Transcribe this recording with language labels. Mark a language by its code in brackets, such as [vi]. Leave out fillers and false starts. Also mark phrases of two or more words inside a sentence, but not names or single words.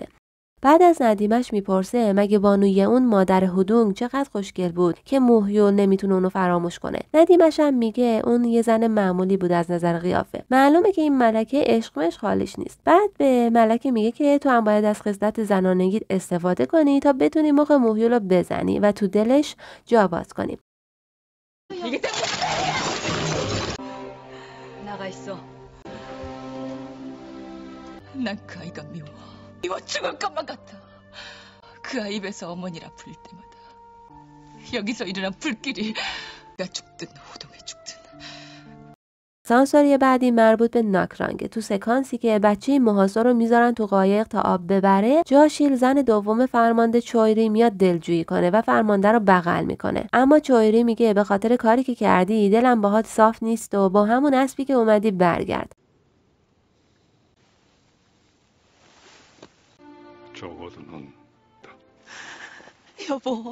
[fa] بعد از ندیمش میپرسه مگه بانوی اون مادر هودونگ چقدر خوشگل بود که مهیول نمیتونه اونو فراموش کنه. ندیمش هم میگه اون یه زن معمولی بود از نظر قیافه. معلومه که این ملکه عشقش خالص نیست. بعد به ملکه میگه که تو هم باید از خصلت زنانگیت استفاده کنی تا بتونی مخ مهیول رو بزنی و تو دلش جا باز کنی. [ko] 이와 죽을 것만 같아. 그 아이 입에서 어머니라 부를 때마다 여기서 일어난 불길이 나 죽든 호동에 죽든. [fa] سانسوری بعدی مربوط به ناکرانگه. تو سکانسی که بچه موهاسو رو میذارن تو قایق تا آب ببره، جاشیل زن دوم فرمانده چویری میاد دلجویی کنه و فرمانده رو بغل میکنه. اما چویری میگه به خاطر کاری که کردی دلم باهات صاف نیست و با همون اسبی که اومدی برگرد. [ko] 적어도 넌 여보.